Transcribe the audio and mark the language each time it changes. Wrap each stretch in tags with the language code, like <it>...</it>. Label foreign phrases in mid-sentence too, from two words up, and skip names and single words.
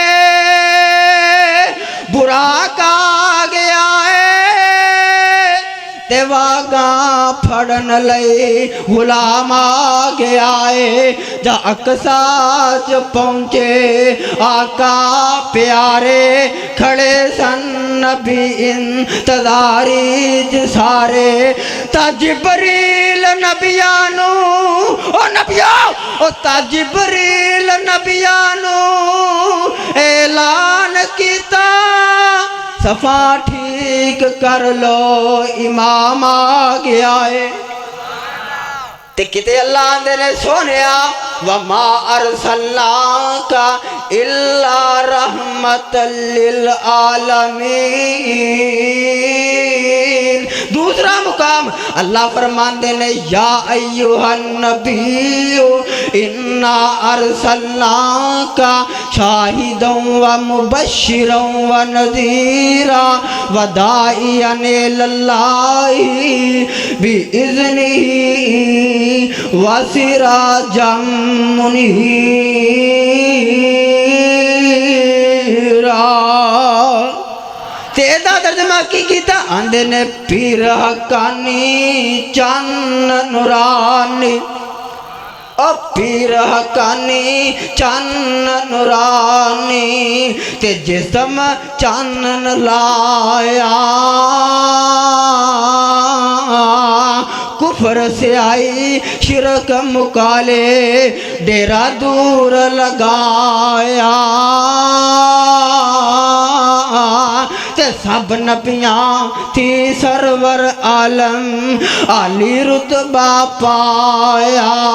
<pa>براق آگے آئے واگاں پھڑن لئی غلام آگے آئے جا اقصیٰ چ پہنچے آقا پیارے کھڑے سن نبی انتظاری سارے تا جبریل نبیانو او نبیو او تا جبریل نبیانو اعلان کیتا صفاٹھی تصدیق کر لو</pa> <ur>امام آ گیا ہے</ur> <pa>تے کتے اللہ دے نے سونیا</pa> <ar>وما ارسلناک الا رحمت للعالمین۔</ar> <pa>دوسرا مقام اللہ فرماندے نے</pa> <ar>یا ایھا النبی انا ارسلناک شاہدا ومبشرا ونذیرا وداعیا الی اللہ باذنہ وسراجا منیرا۔</ar> <pa>تیدا ترجمہ کی کیتا آندے نے پیر حقانی چان نورانی، او پیر حقانی چان نورانی تے جسم چان لایا، کفر سے آئی شرک مکالے ڈیرا دور لگایا، تے سب نبیاں تھی سرور عالم عالی رتبہ پایا،</pa>